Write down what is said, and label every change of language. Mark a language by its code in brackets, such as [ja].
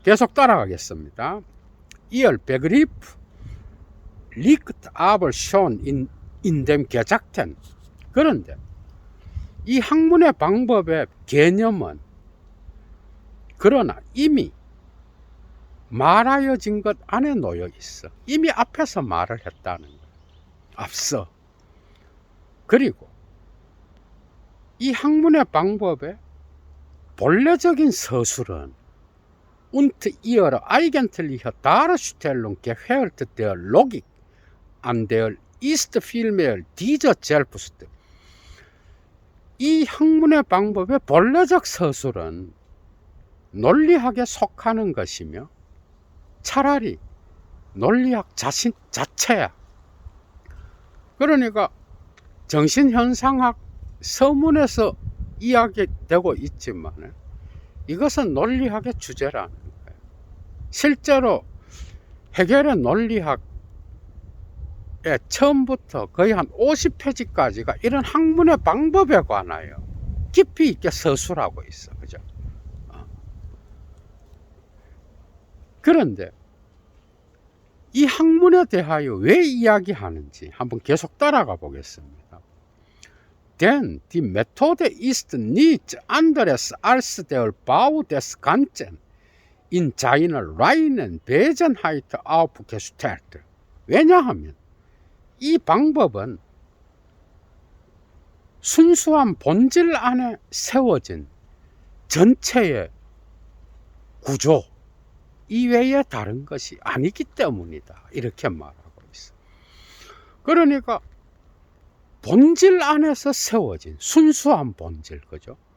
[ko] 계속 따라가겠습니다. [de] 이얼 베그리프 리크트 아벌 쇼 인뎀 게작텐. [ko] 그런데 이 학문의 방법의 개념은 그러나 이미 말하여진 것 안에 놓여 있어. 이미 앞에서 말을 했다는 거예요. 앞서. 그리고 이 학문의 방법의 본래적인 서술은 [de] und ihre eigentliche Darstellung gehört der Logik an der ist vielmehr dieser selbst. [ko] 이 학문의 방법의 본래적 서술은 논리학에 속하는 것이며 차라리 논리학 자체야. 그러니까 정신현상학 서문에서 이야기되고 있지만 이것은 논리학의 주제라는 거예요. 실제로 헤겔의 논리학의 처음부터 거의 한 50페이지까지가 이런 학문의 방법에 관하여 깊이 있게 서술하고 있어. 그죠? 그런데 이 학문에 대하여 왜 이야기하는지 한번 계속 따라가 보겠습니다. [de] Denn die Methode ist nichts anderes als der Bau des Ganzen in seiner reinen Wesenheit aufgestellt. [ko] 왜냐하면 이 방법은 순수한 본질 안에 세워진 전체의 구조 이외에 다른 것이 아니기 때문이다. 이렇게 말하고 있어. 그러니까 본질 안에서 세워진 순수한 본질, 그죠?